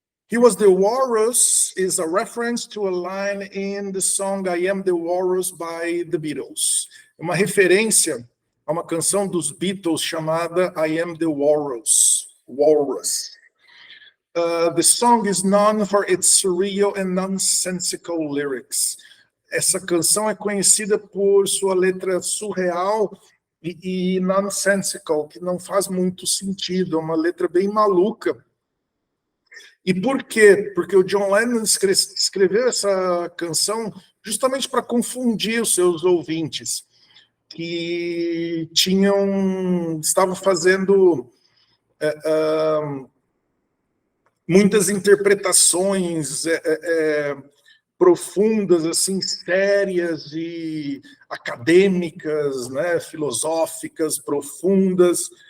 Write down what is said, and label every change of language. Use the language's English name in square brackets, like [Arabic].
[English] He was the walrus is a reference to a line in the song I Am the Walrus by the Beatles. [Portuguese] É uma referência a uma canção dos Beatles chamada I Am the Walrus. [English] Walrus. The song is known for its surreal and nonsensical lyrics. [Portuguese] Essa canção é conhecida por sua letra surreal e nonsensical, que não faz muito sentido, é uma letra bem maluca. E por quê? Porque o John Lennon escreveu essa canção justamente para confundir os seus ouvintes, que estavam fazendo muitas interpretações profundas, assim, sérias e acadêmicas, né, filosóficas, profundas.